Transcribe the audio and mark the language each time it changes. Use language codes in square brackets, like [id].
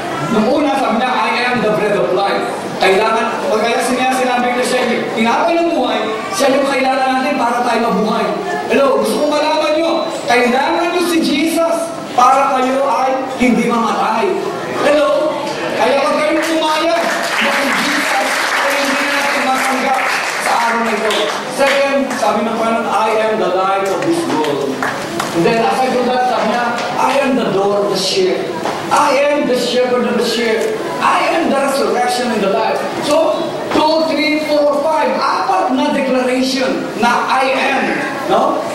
[tl] Nung una, sabi na, [en] I am the bread of life. [tl] Kailangan, kaya sinabi na siya, tinapay ng buhay, siya yung kailangan natin para tayo mabuhay. Hello, gusto kong malaman nyo, kailangan nyo si Jesus para kayo ay hindi mamatay. Hello, kaya wag kayong pumayag na si Jesus ay hindi natin matanggap sa araw na ito. [en] Second, [tl] sabi ng Panginoon, [en] I am the light of this world. And then, aside from that, [tl] sabi niya, [en] I am the door of the sheep. I am the shepherd of the sheep. I am the resurrection and the life. [tl] So, 2, 3, 4, 5, apat na declaration na I am, no?